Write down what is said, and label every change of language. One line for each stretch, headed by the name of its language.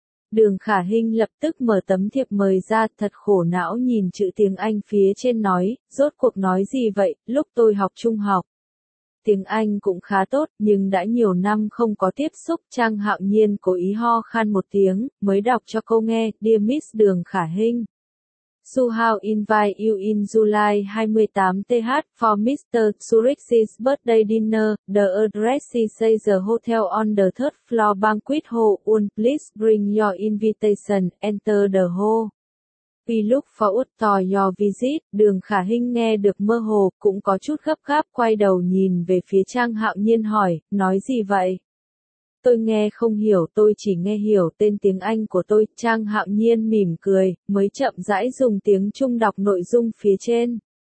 Vietnamese: Đường Khả Hinh lập tức mở tấm thiệp mời ra, thật khổ não nhìn chữ tiếng Anh phía trên nói, rốt cuộc nói gì vậy, lúc tôi học trung học, tiếng Anh cũng khá tốt, nhưng đã nhiều năm không có tiếp xúc. Trang Hạo Nhiên cố ý ho khan một tiếng, mới đọc cho cô nghe,
English: Dear Miss
Vietnamese: Đường Khả Hinh.
English: So how invite you in July 28th for Mr. Zurich's birthday dinner, the address is at the hotel on the third floor banquet hall, please bring your invitation, enter the hall. We look forward to your visit.
Vietnamese: Đường Khả Hinh nghe được mơ hồ, cũng có chút gấp gáp quay đầu nhìn về phía Trang Hạo Nhiên hỏi, nói gì vậy? Tôi nghe không hiểu, tôi chỉ nghe hiểu tên tiếng Anh của tôi. Trang Hạo Nhiên mỉm cười, mới chậm rãi dùng tiếng Trung đọc nội dung phía trên.